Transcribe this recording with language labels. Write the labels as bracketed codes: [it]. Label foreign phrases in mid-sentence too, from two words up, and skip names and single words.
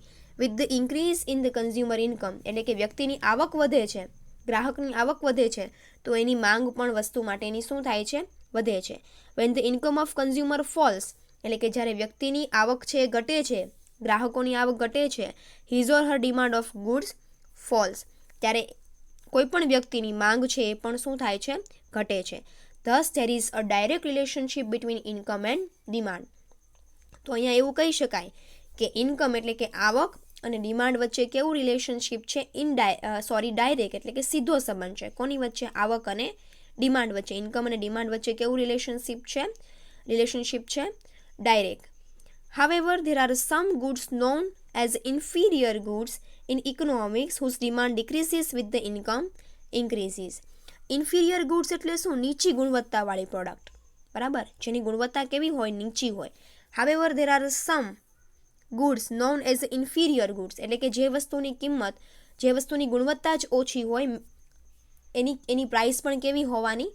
[en] with the increase in the consumer income [gu] એટલે કે વ્યક્તિની આવક વધે છે, ગ્રાહકની આવક વધે છે, તો એની માંગ પણ વસ્તુ માટેની શું થાય છે? વધે છે. [en] when the income of consumer falls [gu] એટલે કે જ્યારે વ્યક્તિની આવક છે એ ઘટે છે, ગ્રાહકોની આવક ઘટે છે, [en] his or her demand of goods falls, [gu] ત્યારે કોઈ પણ વ્યક્તિની માંગ છે એ પણ શું થાય છે? ઘટે છે. [en] Thus there is a direct relationship between income and demand. [gu] તો અહીંયા એવું કહી શકાય કે ઇન્કમ એટલે કે આવક અને ડિમાન્ડ વચ્ચે કેવું રિલેશનશિપ છે? ડાયરેક્ટ એટલે કે સીધો સંબંધ છે. કોની વચ્ચે? આવક અને ડિમાન્ડ વચ્ચે. ઇન્કમ અને ડિમાન્ડ વચ્ચે કેવું રિલેશનશિપ છે? ડાયરેક્ટ. [en] However, there are some goods known as inferior goods in economics whose demand decreases with the income increases. inferior goods [gu] એટલે શું? નીચી ગુણવત્તાવાળી પ્રોડક્ટ. બરાબર, જેની ગુણવત્તા કેવી હોય? નીચી હોય. [en] however there are some goods known as inferior goods [gu] એટલે કે જે વસ્તુની કિંમત, જે વસ્તુની ગુણવત્તા જ ઓછી હોય એની પ્રાઇસ પણ કેવી હોવાની?